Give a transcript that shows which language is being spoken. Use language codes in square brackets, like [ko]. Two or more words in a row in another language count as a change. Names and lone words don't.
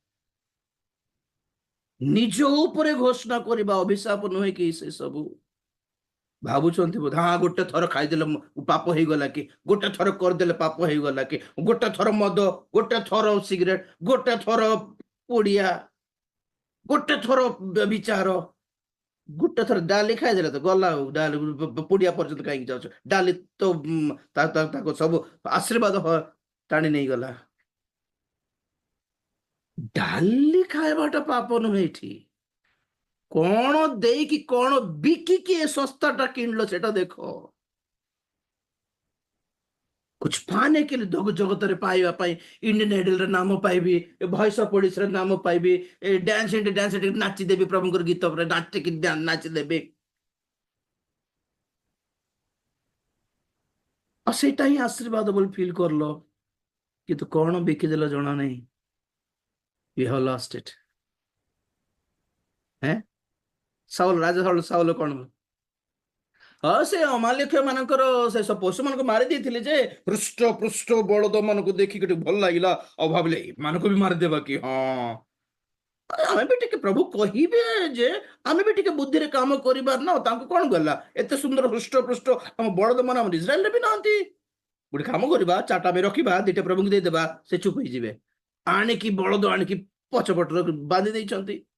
[or] ନିଜ ଉପରେ ଘୋଷଣା କରିବା ଅଭିଶାପ ନୁହେଁ କି ସେ ସବୁ ଭାବୁଛନ୍ତି ବୋଧେ ଗୋଟେ ଥର ଖାଇଦେଲେ ପାପ ହେଇଗଲା କି ଗୋଟେ ଥର କରିଦେଲେ ପାପ ହେଇଗଲା କି ଗୋଟେ ଥର ମଦ ଗୋଟେ ଥର ସିଗାରେଟ ଗୋଟେ ଥର ପୁଡିଆ ଗୋଟେ ଥର ବିଚାର ଗୋଟେ ଥର ଡାଲି ଖାଇଦେଲେ ତ ଗଲା ଆଉ ଡାଲି ପୁଡିଆ ପର୍ଯ୍ୟନ୍ତ କାହିଁକି ଯାଉଛ ଡାଲି ତ ତାକୁ ସବୁ ଆଶୀର୍ବାଦ ଟାଣି ନେଇଗଲା ଡାଲି ଖାଇବାଟା ପାପ ନୁହେଁ ଏଠି କଣ ଦେଇକି କଣ ବିକିକି ଏ ଶସ୍ତାଟା କିଣିଲ ସେଟା ଦେଖ [hi] कुछ पाने के लिए [or] जगତରେ ପାଇବା ପାଇଁ ଇଣ୍ଡିଆନ ଆଇଡଲର ନାମ ପାଇବି ଭଏସ ଅଫ ଓଡିଶାର ନାମ ପାଇବି ଡ୍ୟାନ୍ସ ନାଚି ଦେବି ପ୍ରଭୁଙ୍କର ଗୀତ ଉପରେ ନାଚିକି ନାଚି ଦେବି ଆଉ ସେଇଟା ହିଁ ଆଶୀର୍ବାଦ ବୋଲି ଫିଲ୍ କରଲ କିନ୍ତୁ କଣ ବିକିଦେଲ ଜଣା ନାହିଁ [en] we have lost it [or] ରାଜା ସାଉଲ କଣ ସେ ଅମାଲେଖ୍ୟ ମାନଙ୍କର ସେ ପଶୁ ମାନଙ୍କୁ ମାରି ଦେଇଥିଲେ ଯେ ପୃଷ୍ଠ ବଳଦ ମାନଙ୍କୁ ଦେଖିକି ଟିକେ ଭଲ ଲାଗିଲା ଆଉ ଭାବିଲେ ଏମାନଙ୍କୁ ବି ମାରିଦେବା କି ଆମେ ବି ଟିକେ ପ୍ରଭୁ କହିବେ ଯେ ଆମେ ବି ଟିକେ ବୁଦ୍ଧିରେ କାମ କରିବାର ନା ତାଙ୍କୁ କଣ ଗଲା ଏତେ ସୁନ୍ଦର ହୃଷ୍ଟ ଆମ ବଳଦ ମାନେ ଆମର ଇସ୍ରାଏଲରେ ବି ନାହାନ୍ତି ଗୋଟେ କାମ କରିବା ଚାରିଟା ଆମେ ରଖିବା ଦିଟା ପ୍ରଭୁଙ୍କୁ ଦେଇଦେବା ସେ ଚୁପ ହେଇଯିବେ ଆଣିକି ବଳଦ ଆଣିକି ପଛପଟରେ ବାନ୍ଧି ଦେଇଛନ୍ତି